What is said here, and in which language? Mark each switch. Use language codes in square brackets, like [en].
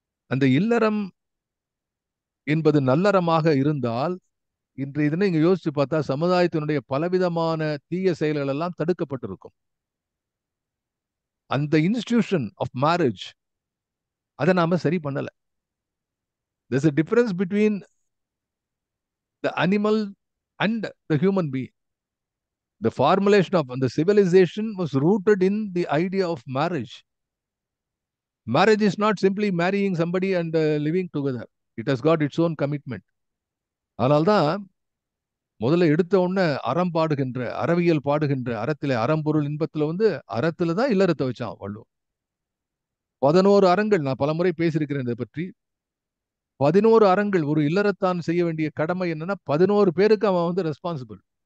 [ta] அந்த இல்லறம் என்பது நல்லறமாக இருந்தால், இன்றைய தினம் இங்க யோசிச்சு பார்த்தா சமுதாயத்தினுடைய பலவிதமான தீய செயல்கள் எல்லாம் தடுக்கப்பட்டிருக்கும். அந்த [en] institution of marriage [ta] அதை நாம சரி பண்ணல. [en] There's a difference between the animal and the human being. The formulation of the civilization was rooted in the idea of marriage. Marriage is not simply marrying somebody and living together. It has got its own commitment. [ta] அதனால்தான் முதல்ல எடுத்த உடனே அறவியல் பாடுகின்ற அறத்திலே அறம்பொருள் இன்பத்துல வந்து அறத்துல தான் இல்லறத்தை வச்சான் வள்ளுவன். 11 அறங்கள், நான் பலமுறை பேசியிருக்கிறேன் இதை பற்றி. 11 அறங்கள். ஒரு இல்லறத்தான் செய்ய வேண்டிய கடமை என்னன்னா 11 பேருக்கு அவன் வந்து ரெஸ்பான்சிபிள்.